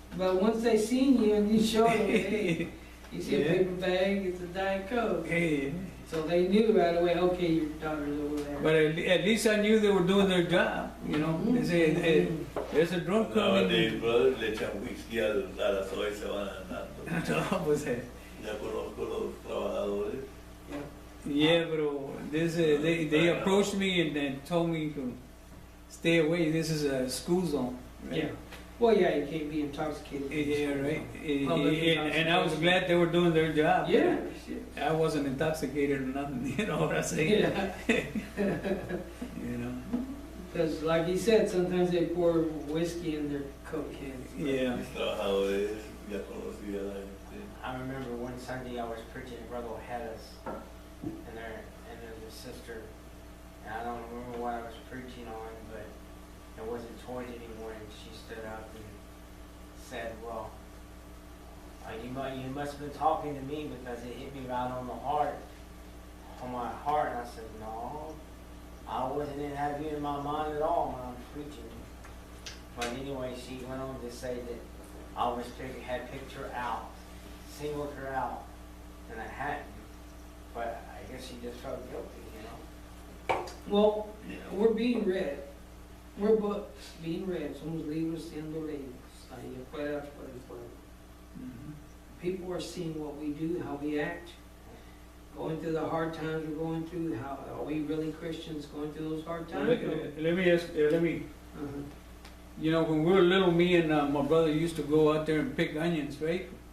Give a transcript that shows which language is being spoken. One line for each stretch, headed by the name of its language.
English: But once they seen you and you showed them, hey, you see a Yeah. paper bag, it's a Diet Coke. Hey, So they knew right away, okay, your daughter's over there. but at least I knew they were doing their job, They say, hey, there's a drunk Nowadays, coming. brother,
Spanish: le echan whisky a la soya y se van andando. No, pues, Ya conozco los trabajadores.
English: yeah, bro. They approached me and told me to stay away. This is a school zone. Right? Yeah. Well, yeah, you can't be intoxicated. Yeah, right. Public And I was glad they were doing their job. Yeah. I wasn't intoxicated or nothing. You know what I'm saying? Yeah. You know. Because, like he said, sometimes they pour whiskey in their Coke cans. Yeah.
Spanish: Mis trabajadores ya conocía a la gente.
English: I remember one Sunday I was preaching at Brother Ojeda's, and there's a sister, and I don't remember what I was preaching on, but it wasn't toys anymore, and she stood up and said, well, you must have been talking to me because it hit me right on my heart, and I said, no, I wasn't having you in my mind at all when I was preaching. But anyway, she went on to say that I had picked her out, singled her out, and I hadn't. But I guess she just felt guilty, you know. Well, we're being read. We're books being read.
Spanish: Somos libros siendo leídos. Ahí afuera, afuera, afuera.
English: People are seeing what we do, how we act, going through the hard times we're going through. How are we really Christians going through those hard times? Let me, you know, when we were little, me and my brother used to go out there and pick onions, right?